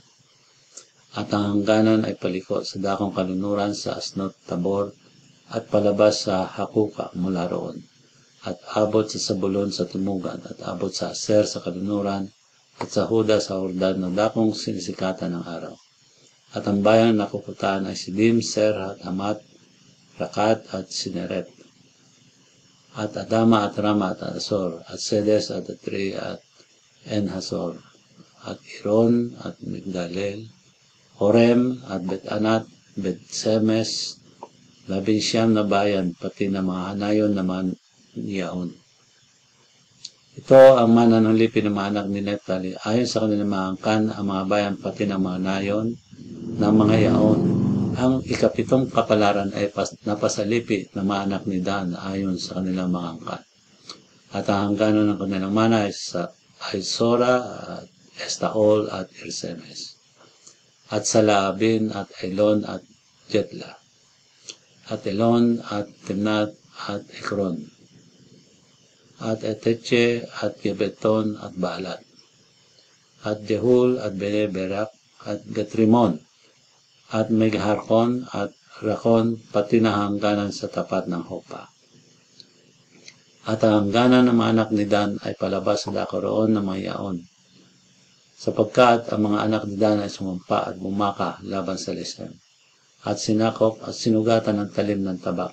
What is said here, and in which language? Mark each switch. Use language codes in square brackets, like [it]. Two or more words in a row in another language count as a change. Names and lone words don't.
[tl] At ang hangganan ay paliko sa dakong kalunuran sa Asnot Tabor, at palabas sa Hakuka mula roon, at abot sa Zabulon sa Tumugan, at abot sa Aser sa kalunuran, at sa Huda sa Hordan na dakong sinisikatan ng araw. At ang bayang napuputaan ay Sidim, Serhat, Hamat, Rakat at Sineret, at Adama at Rama at Asor, at Sedes at Atri at Enhasor, at Iron at Migdalel, Horem at Bet-Anat, Bet-Semes, 19 na bayan, pati na mga hanayon naman niyaon. Ito ang mana ng lipi ng mga anak ni Neptali. Ayon sa kanilang mga angkan, ang mga bayan pati ng mga nayon ng mga yaon. Ang ikapitong kapalaran ay napasalipi ng mga anak ni Dan ayon sa kanilang mga angkan. At ang hangganan ng kanilang mana ay Sora, at Estaol at Irsemes. At Salaabin at Elon at Jetla. At Elon at Timnat at Ekron. At Eteche at Gebeton at Baalat. At Jehul at Beneberak at Gatrimon. At Megharkon at Rakon pati na hangganan sa tapat ng Hopa. At ang hangganan ng mga anak ni Dan ay palabas sa dakoroon ng mga yaon. Sapagkat ang mga anak ni Dan ay sumampa at bumaka laban sa Lesem. At sinakop at sinugatan ng talim ng tabak.